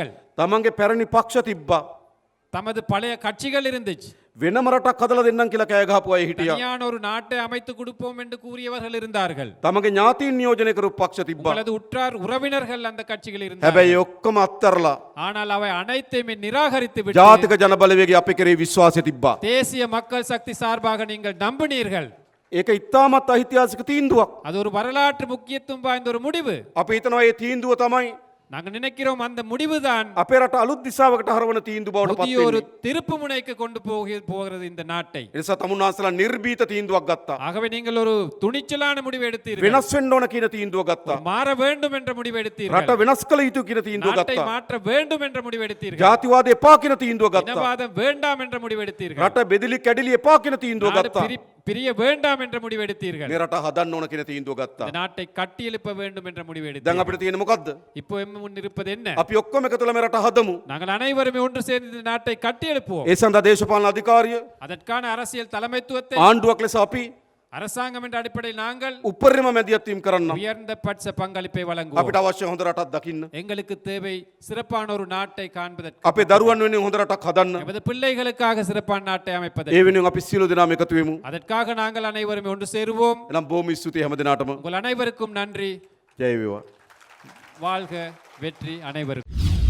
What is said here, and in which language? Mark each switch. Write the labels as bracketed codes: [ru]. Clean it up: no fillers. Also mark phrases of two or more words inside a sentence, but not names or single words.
[si] තමන්ගේ පැරණි පක්ෂ තිබ්බා. [ta] தமது பழைய கட்சிகள் இருந்துச்சு. [si] වෙනම රටක් හදලා දෙන්නම් කියලා කෑ ගහපු අය හිටියා. [ta] தனியான ஒரு நாட்டை அமைத்து கொடுப்போம் என்று கூறியவர்கள் இருந்தார்கள். [si] තමගේ ඥාතීන් නියෝජනය කරපු පක්ෂ තිබ්බා. [ta] உங்களது உற்றார் உறவினர்கள் அந்த கட்சிகள் இருந்தார்கள். [si] හැබැයි ඔක්කොම අත්තරලා [ta] ஆனால் அவை அனைத்தையுமே நிராகரித்து விட்டு [si] ජාතික ජනබලවේගය අපේ කෙරේ විශ්වාසය තිබ්බා. [ta] தேசிய மக்கள் சக்தி சார்பாக நீங்கள் நம்பினீர்கள். [si] ඒක ඉතාමත් ஐතිහාසික තීන්දුවක්. [ta] அது ஒரு வரலாற்று முக்கியத்துவம் வாய்ந்த ஒரு முடிவு. [si] අපි හිතනවා මේ තීන්දුව තමයි [ta] நாங்கள் நினைக்கிறோம் அந்த முடிவுதான் [si] අපේ රට අලුත් දිශාවකට හරවන තීන්දුව බවට පත් [ta] புதிய ஒரு [si] වෙන්නේ. [ta] திருப்பு முனைக்கு கொண்டு போகிறது இந்த நாட்டை. [si] ඒ නිසා තමුන්නාන්සලා නිර්භීත තීන්දුවක් ගත්තා. [ta] ஆகவே நீங்கள் ஒரு துணிச்சலான முடிவு எடுத்தீர்கள். [si] වෙනස් වෙන්න ඕන කියන තීන්දුව ගත්තා. [ta] மாற வேண்டும் என்ற முடிவு எடுத்தீர்கள். [si] රට වෙනස් කළ යුතු කියන තීන්දුව [ta] நாட்டை [si] ගත්තා. [ta] மாற்ற வேண்டும் என்ற முடிவு எடுத்தீர்கள். [si] ජාතිවාදය එපා කියන තීන්දුව ගත්තා. [ta] இனவாதம் வேண்டாம் என்ற முடிவு எடுத்தீர்கள். [si] රට බෙදිලි කැඩිලි එපා කියන තීන්දුව [ta] நாடு [si] ගත්තා. [ta] பிரிய வேண்டாம் என்ற முடிவு எடுத்தீர்கள். [si] මේ රට හදන්න ඕන කියන තීන්දුව ගත්තා. [ta] இந்த நாட்டை கட்டி எழுப்ப வேண்டும் என்ற முடிவு [si] දැන් [ta] எடுத்தீர்கள். [si] අපිට තියෙන්නේ මොකද්ද? [ta] இப்போ முன் இருப்பது என்ன? [si] අපි ඔක්කොම එකතුලා මේ රට හදමු. [ta] நாங்கள் அனைவருமே ஒன்று சேர்ந்து இந்த நாட்டை கட்டி எழுப்புவோம். [si] ඒ සඳහා දේශපාලන අධිකාරිය [ta] அதற்கான அரசியல் தலைமைத்துவத்தை [si] ආණ්ඩුවක් ලෙස අපි [ta] அரசாங்கம் என்ற அடிப்படையில் நாங்கள் [si] උපරිම මැදිහත් වීම කරන්න. [ta] உயர்ந்த பட்ச பங்களிப்பை வழங்குவோம். [si] අපිට අවශ්‍ය හොඳ රටක් දකින්න. [ta] எங்களுக்கு தேவை சிறப்பான ஒரு நாட்டை காண்பதற்கு. [si] අපේ දරුවන් වෙනුවෙන් හොඳ රටක් හදන්න. [ta] எமது பிள்ளைகளுக்காக சிறப்பான நாட்டை [si] ඒ [ta] அமைப்பதற்கு. [si] වෙනුවෙන් අපි සියලු දෙනාම එකතු වෙමු. [ta] அதற்காக நாங்கள் அனைவருமே ஒன்று சேருவோம். [si] එනම් බොහොම ස්තුතියි හැම දිනාටම. [ta] உங்கள் அனைவருக்கும் நன்றி. [si] ජය වේවා. [ta] வாழ்க வெற்றி அனைவருக்கும்.